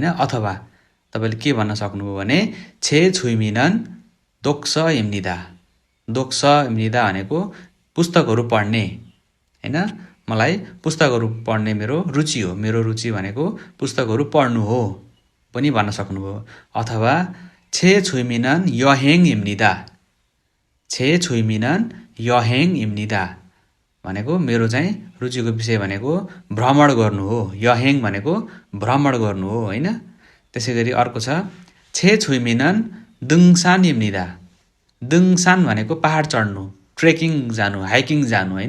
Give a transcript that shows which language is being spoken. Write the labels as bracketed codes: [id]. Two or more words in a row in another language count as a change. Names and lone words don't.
[ne] अथवा तपाईँले के भन्न सक्नुभयो भने [ko] 제 취미는 독서입니다. 독서입니다 [ne] भनेको पुस्तकहरू पढ्ने होइन। मलाई पुस्तकहरू पढ्ने मेरो रुचि हो। मेरो रुचि भनेको पुस्तकहरू पढ्नु हो पनि भन्न सक्नुभयो। [ko] अथवा 제 취미는 여행입니다. 제 취미는 여행입니다 [ne] भनेको मेरो चाहिँ रुचिको विषय भनेको भ्रमण गर्नु हो। यहेङ भनेको भ्रमण गर्नु हो होइन। त्यसै गरी अर्को छ [ko] 제 취미는 등산입니다. [ne] दुङसान भनेको पहाड चढ्नु, ट्रेकिङ जानु, हाइकिङ जानु होइन।